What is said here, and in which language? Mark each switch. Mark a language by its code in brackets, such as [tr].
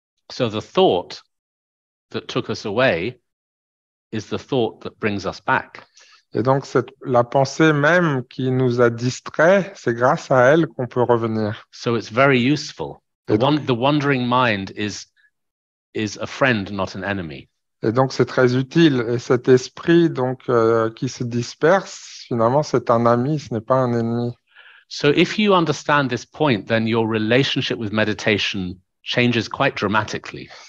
[en] So the thought that took us away is the thought that brings us back. [fr] Et donc, la pensée même qui nous a distraits, c'est grâce à elle qu'on peut revenir. [en] So it's very useful. [fr] Et donc, [en] The wandering mind is a friend, not an enemy. [fr] Et donc, c'est très utile. Et cet esprit donc, qui se disperse, finalement, c'est un ami, ce n'est pas un ennemi. [en] So if you understand this point, then your relationship with meditation changes quite dramatically.